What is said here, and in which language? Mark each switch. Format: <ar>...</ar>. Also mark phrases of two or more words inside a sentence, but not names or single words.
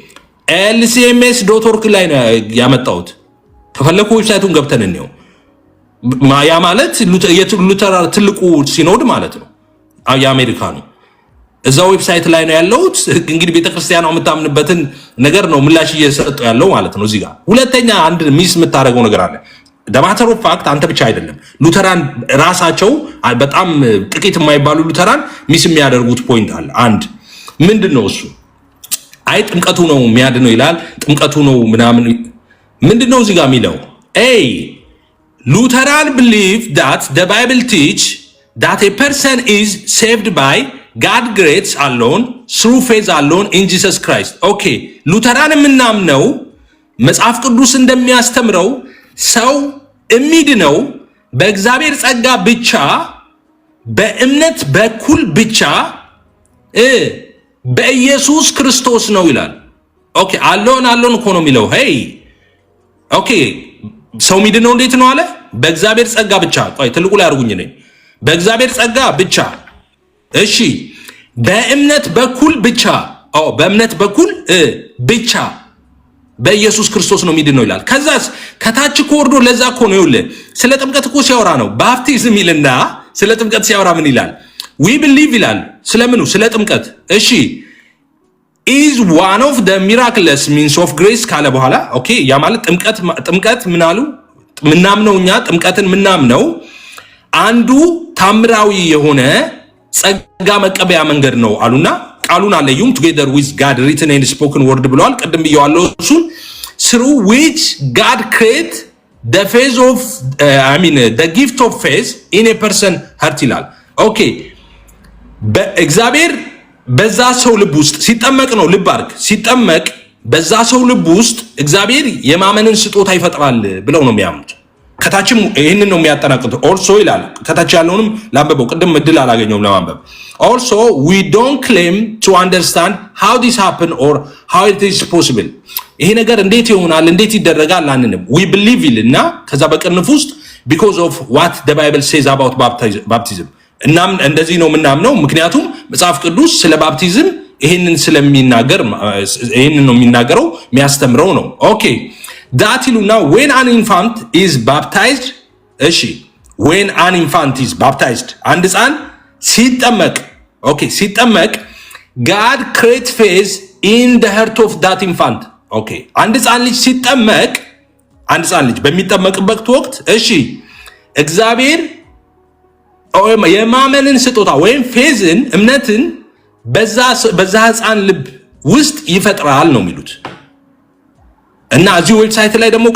<am>lcms.org ላይ ነው ያመጣሁት። ከፈለኩ ዌብሳይቱን ገብተን እንየው። ያ ማለት ሉተራን ትልቁ ሲኖድ ማለት ነው የአሜሪካኑ። እዛ ዌብሳይት ላይ ነው ያለውት። እንግዲህ ቤተክርስቲያኗ የምታምንበትን ነገር ነው ምላሽ እየሰጡ ያለው ማለት ነው። እዚህ ጋር ሁለተኛ አንድ ሚስ የምታደርገው ነገር አለ።</am> <en>the matter of fact</en> <am>አንተ ብቻ አይደለም ሉተራን ራሳቸው በጣም ጥቂት የማይባሉ ሉተራን ሚስ የሚያደርጉት ፖይንት አለ። አንድ ምንድነው እሱ? አይ ጥምቀቱ ነው የሚያድነው ይላል። ጥምቀቱ ነው ምናምን ምንድነው እዚህ ጋር የሚለው?</am> <en>ሉተራን believe that the Bible teach that a person is saved by God grace alone through faith alone in Jesus Christ.</en> <am>ኦኬ ሉተራን የምናምነው መጽሐፍ ቅዱስ እንደሚያስተምረው ሰው የሚድነው በእግዚአብሔር ጸጋ ብቻ በእምነት በኩል ብቻ በኢየሱስ ክርስቶስ ነው ይላል።</am> <en>okay alone</en> <am>እኮ ነው የሚለው። ሄይ ኦኬ ሰው የሚድነው እንዴት ነው አለ? በእግዚአብሔር ጸጋ ብቻ። ቆይ ትልቁ ላይ አድርጉኝ ነኝ። በእግዚአብሔር ጸጋ ብቻ። እሺ በእምነት በኩል ብቻ። በእምነት በኩል ብቻ በኢየሱስ ክርስቶስ ነው የሚድነው ይላል። ከዛስ ከታች እኮ ወርዶ ለዛ እኮ ነው ይኸውልህ ስለ ጥምቀት እኮ ሲያወራ ነው ባፕቲዝም ይልና ስለ ጥምቀት ሲያወራ ምን ይላል?</am> <en>we believe</en> <am>ይላል። ስለምኑ? ስለ ጥምቀት። እሺ</am> <en>is one of the miraculous means of grace</en> <am>ካለ በኋላ ኦኬ ያ ማለት ጥምቀት ምን አሉ? ምናምነው እኛ ጥምቀትን ምናምነው አንዱ ታምራዊ የሆነ ጸጋ መቀበያ መንገድ ነው አሉና ቃሉን አለዩም</am> <en>together with God written and spoken word</en> <am>ብለዋል። ቀደም ብየዋለሁ እሱን</am> <en>through which God create the faith of the gift of faith in a person heart</en> <am>ይላል። ኦኬ በእግዚአብሔር በዛ ሰው ልብ ውስጥ ሲጠመቅ ነው። ልብ አድርግ። ሲጠመቅ በዛ ሰው ልብ ውስጥ እግዚአብሔር የማመንን ስጦታ ይፈጥራል ብለው ነው የሚያምኑት። ከታችም ይህንን ነው የሚያጠናቅቁት። ኦልሶ ይላል ከታች ያለውንም ላንበበው፣ ቅድም እድል አላገኘውም ለማንበብ። ኦልሶ</am> <en>we don't claim to understand how this happen or how it is possible።</en> <am>ይሄ ነገር እንዴት ይሆናል እንዴት ይደረጋል አንንም።</am> <en>we believe</en> <am>ይልና ከዛ በቅንፍ ውስጥ</am> <en>because of what the Bible says about baptism</en> <am>እናም እንደዚህ ነው የምናምነው ምክንያቱም መጽሐፍ ቅዱስ ስለ ባፕቲዝም ይሄንን ስለሚናገር ይሄንን ነው የሚናገረው የሚያስተምረው ነው። ኦኬ that ይሉና</am> <en>when an infant is baptized</en> <am>እሺ</am> <en>when an infant is baptized</en> <am>አንድ ሕፃን ሲጠመቅ ኦኬ ሲጠመቅ</am> <en>God creates faith in the heart of that infant</en> <am>ኦኬ አንድ ሕፃን ልጅ ሲጠመቅ አንድ ሕፃን ልጅ በሚጠመቅበት ወቅት እሺ እግዚአብሔር የማመንን ስጦታ ወይም ፌዝን እምነትን በዛ ሕፃን ልብ ውስጥ ይፈጥራል ነው የሚሉት። እና እዚህ ዌብሳይት ላይ ደግሞ</am>